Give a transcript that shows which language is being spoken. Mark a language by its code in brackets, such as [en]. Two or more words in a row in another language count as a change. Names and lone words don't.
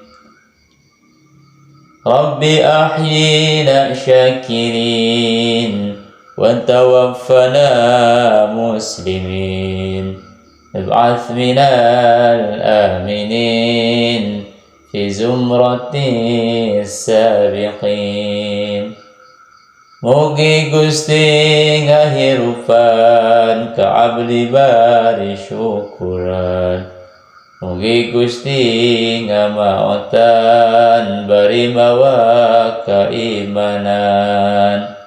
[ar] رب أحيينا شاكرين وتوفنا مسلمين. ابعث من الآمنين في زمرة السابقين. [su] Mugi Gusti ngahirupan ka abdi bari syukuran. Mugi Gusti ngamaotan bari mawa keimanan.